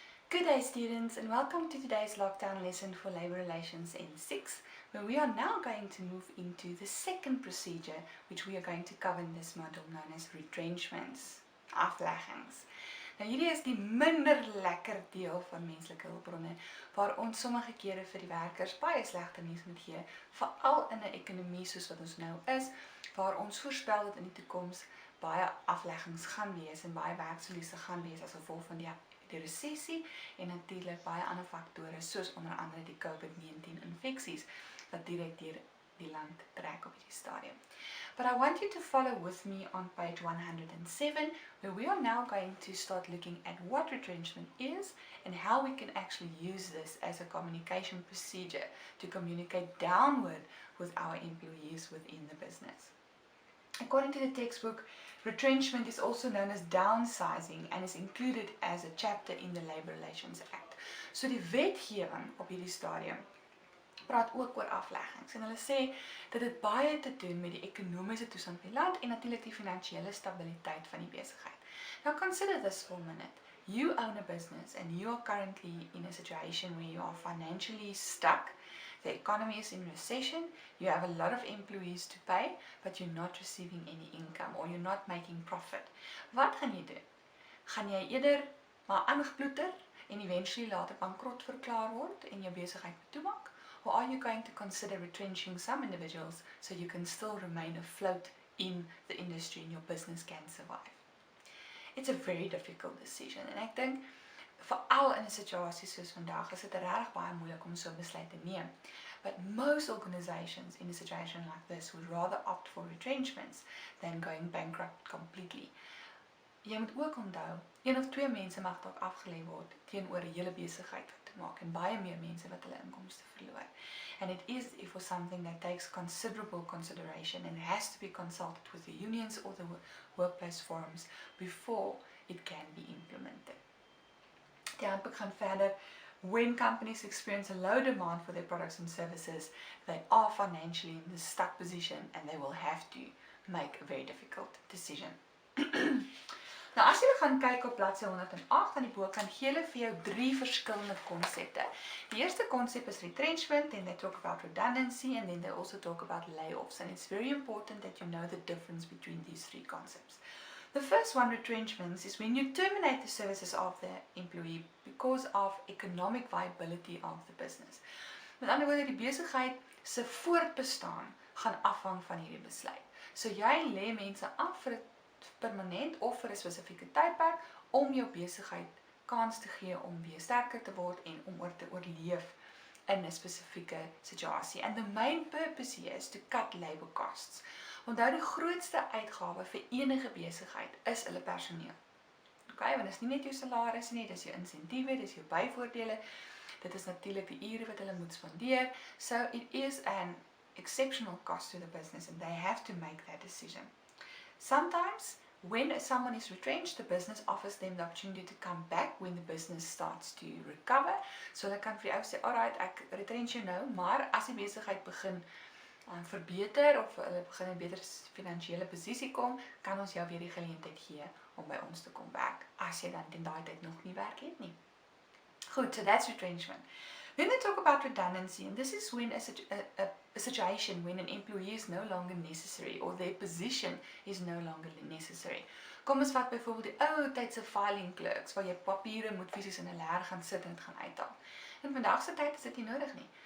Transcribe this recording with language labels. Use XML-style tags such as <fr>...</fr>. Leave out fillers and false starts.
<en>Good day students, and welcome to today's lockdown lesson for Labour Relations N6, where we are now going to move into the second procedure which we are going to cover in this module known as retrenchments, afleggings.</en> <af>Nou hierdie is die minder lekker deel van menslike hulpbronne waar ons sommige kere vir die werkers baie slegte nuus moet gee, veral in 'n ekonomie soos wat ons nou is, waar ons voorspel dat in die toekoms baie afleggings gaan wees en baie werksverliese gaan wees as gevolg van die resessie en natuurlik baie ander faktore soos onder andere die COVID-19 infeksies wat direk deur die land trek op hierdie stadium.</af> <en>But I want you to follow with me on page 107, where we are now going to start looking at what retrenchment is and how we can actually use this as a communication procedure to communicate downward with our employees within the business. According to the textbook, retrenchment is also known as downsizing and is included as a chapter in the Labour Relations Act.</en> <af>So die wetgewing op hierdie stadium praat ook oor afleggings en hulle sê dat dit baie te doen met die ekonomiese toestand van die land en natuurlik die finansiële stabiliteit van die besigheid.</af> <en>Now consider this for a minute. You own a business and you are currently in a situation where you are financially stuck. The economy is in recession, you have a lot of employees to pay, but you're not receiving any income or you're not making profit.</en> <af>Wat gaan jy doen? Gaan jy eerder maar aangeploeter en eventually later bankrot verklaar word en jou besigheid toemaak?</af> <en>Or are you going to consider retrenching some individuals so you can still remain afloat in the industry and your business can survive? It's a very difficult decision and</en> <af>ek dink veral in 'n situasie soos vandag is dit regtig baie moeilik om so 'n besluit te neem.</af> <en>But most organizations in a situation like this would rather opt for retrenchments than going bankrupt completely.</en> <af>Jy moet ook onthou, 1 of 2 mense mag dalk afgelê word teenoor 'n hele besigheid te maak en baie meer mense wat hulle inkomste verloor.</af> <en>And it is for something that takes considerable consideration and has to be consulted with the unions or the workplace forums before it can be implemented.</en> <af>Die handboek gaan verder.</af> <en>When companies experience a low demand for their products and services, they are financially in this stuck position and they will have to make a very difficult decision.</en> <af>Nou as jy gaan kyk op bladsy 108 aan die boek, kan gee hulle vir jou 3 verskillende konsepte. Die eerste konsep is retrenchment,</af> <en>then they talk about redundancy and then they also talk about layoffs, and it's very important that you know the difference between these 3 concepts. The first one, retrenchments, is when you terminate the services of the employee because of economic viability of the business.</en> <af>Met ander woorde, die besigheid se voortbestaan gaan afhang van hierdie besluit. So jy lê mense af vir permanent of vir 'n spesifieke tydperk om jou besigheid kans te gee om weer sterker te word en om te oorleef in 'n spesifieke situasie.</af> <en>And the main purpose here is to cut labor costs.</en> <af>Onthou die grootste uitgawe vir enige besigheid is hulle personeel. Okay, want dit is nie net jou salaris nie, dis jou insentiewe, dis jou byvoordele. Dit is natuurlik die ure wat hulle moet spandeer.</af> <en>So it is an exceptional cost to the business and they have to make that decision. Sometimes when someone is retrenched, the business offers them the opportunity to come back when the business starts to recover.</en> <af>So hulle kan vir jou sê, alright, ek retrench jou nou, maar as die besigheid begin verbeter of hulle begin in 'n beter finansiële posisie kom, kan ons jou weer die geleentheid gee om by ons te kom werk, as jy dan in daai tyd nog nie werk het nie.</af> <en>Goed, so that's retrenchment. Then they talk about redundancy, and this is when a situation when an employee is no longer necessary or their position is no longer necessary.</en> <af>Kom ons vat byvoorbeeld die ou tydse filing clerks waar jy papiere moet fisies in 'n leer gaan sit en dit gaan uithaal. In vandag se tyd is dit nie nodig nie.</af>